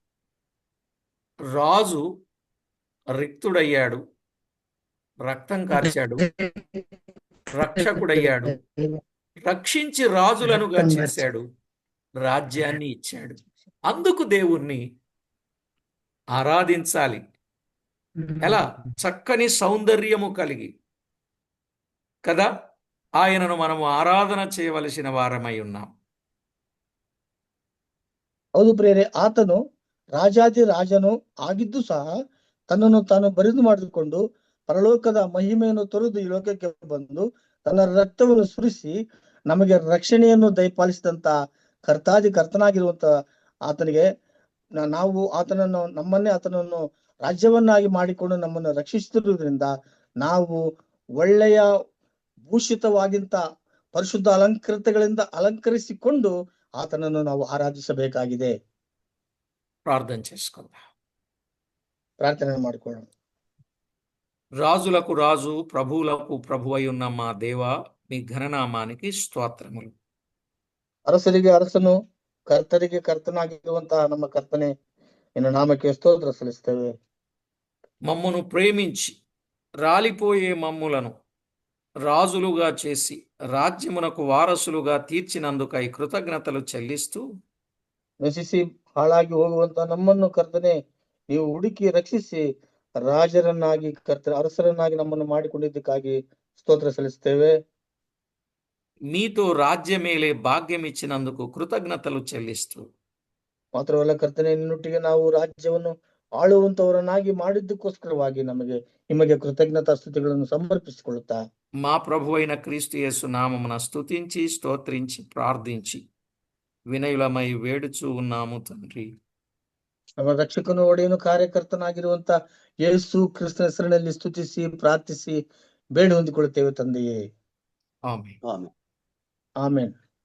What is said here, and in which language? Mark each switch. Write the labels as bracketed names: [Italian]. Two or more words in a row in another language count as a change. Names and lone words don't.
[Telugu] రాజు రిక్తుడయ్యాడు, రక్తం కార్చాడు, రక్షకుడయ్యాడు, రక్షించి రాజులనుగా చేశాడు, రాజ్యాన్ని ఇచ్చాడు. అందుకు దేవుణ్ణి ఆరాధించాలి. ఎలా? చక్కని సౌందర్యము కలిగి కదా ఆయనను మనము ఆరాధన చేయవలసిన వారమై ఉన్నాం. [Kannada] ಹೌದು ಪ್ರೇರೆ, ಆತನು ರಾಜಾದಿ ರಾಜನು ಆಗಿದ್ದು ಸಹ ತನ್ನನ್ನು ತಾನು ಬರಿದು ಮಾಡಿಕೊಂಡು ಪರಲೋಕದ ಮಹಿಮೆಯನ್ನು ತೊರೆದು ಈ ಲೋಕಕ್ಕೆ ಬಂದು ತನ್ನ ರಕ್ತವನ್ನು ಸುರಿಸಿ ನಮಗೆ ರಕ್ಷಣೆಯನ್ನು ದಯಪಾಲಿಸಿದಂತ ಕರ್ತನಾಗಿರುವಂತ ಆತನಿಗೆ ನಾವು ಆತನನ್ನು ರಾಜ್ಯವನ್ನಾಗಿ ಮಾಡಿಕೊಂಡು ನಮ್ಮನ್ನು ರಕ್ಷಿಸುತ್ತಿರುವುದರಿಂದ ನಾವು ಒಳ್ಳೆಯ ಭೂಷಿತವಾಗಿಂತ ಪರಿಶುದ್ಧ ಅಲಂಕೃತಗಳಿಂದ ಅಲಂಕರಿಸಿಕೊಂಡು ಆತನನ್ನು ನಾವು ಆರಾಧಿಸಬೇಕಾಗಿದೆ. [Telugu] ప్రార్థన చేసుకుందాం. [Kannada] ಪ್ರಾರ್ಥನೆ ಮಾಡಿಕೊಳ್ಳೋಣ. [Telugu] రాజులకు రాజు, ప్రభువులకు ప్రభువై ఉన్న మా దేవా, మీ ఘననామానికి స్తోత్రములు. [Kannada] ಅರಸರಿಗೆ ಅರಸನು, ಕರ್ತರಿಗೆ ಕರ್ತನಾಗಿರುವಂತಹ ನಮ್ಮ ಕರ್ತನೆ, ನಿನ್ನ ನಾಮಕ್ಕೆ ಸ್ತೋತ್ರ ಸಲ್ಲಿಸ್ತೇವೆ. [Telugu] మమ్మును ప్రేమించి రాలిపోయే మమ్ములను రాజులుగా చేసి రాజ్యమునకు వారసులుగా తీర్చినందుకై కృతజ్ఞతలు చెల్లిస్తూ, [Kannada] ನಶಿಸಿ ಹಾಳಾಗಿ ಹೋಗುವಂತ ನಮ್ಮನ್ನು ಕರ್ತನೆ ನೀವು ಹುಡುಕಿ ರಕ್ಷಿಸಿ ರಾಜರನ್ನಾಗಿ ಅರಸರನ್ನಾಗಿ ನಮ್ಮನ್ನು ಮಾಡಿಕೊಂಡಿದ್ದಕ್ಕಾಗಿ ಸ್ತೋತ್ರ ಸಲ್ಲಿಸ್ತೇವೆ. [Telugu] మీతో రాజ్యమేలే భాగ్యం ఇచ్చినందుకు కృతజ్ఞతలు చెల్లిస్తూ, [Kannada] ಮಾತ್ರವಲ್ಲ ಕರ್ತನೆ, ನಿನ್ನೊಟ್ಟಿಗೆ ನಾವು ರಾಜ್ಯವನ್ನು ಆಳುವಂತವರನ್ನಾಗಿ ಮಾಡಿದ್ದಕ್ಕೋಸ್ಕರವಾಗಿ ನಿಮಗೆ ಕೃತಜ್ಞತಾ ಸ್ತುತಿಗಳನ್ನು ಸಮರ್ಪಿಸಿಕೊಳ್ಳುತ್ತಾ [Telugu] మా ప్రభువైన క్రీస్తు యేసు నామమున స్తుతించి స్తోత్రించి ప్రార్థించి వినయులమై వేడుచూ ఉన్నాము తండ్రి. [Kannada] ನಮ್ಮ ರಕ್ಷಕನು ಒಡೆಯನು ಕಾರ್ಯಕರ್ತನಾಗಿರುವಂತ ಯೇಸು ಕ್ರಿಸ್ತನ ಹೆಸರಿನಲ್ಲಿ ಸ್ತುತಿಸಿ ಪ್ರಾರ್ಥಿಸಿ ಬೇಡಿ ಹೊಂದಿಕೊಳ್ಳುತ್ತೇವೆ ತಂದೆಯೇ. ಆಮೆನ್. ಆಮೆನ್.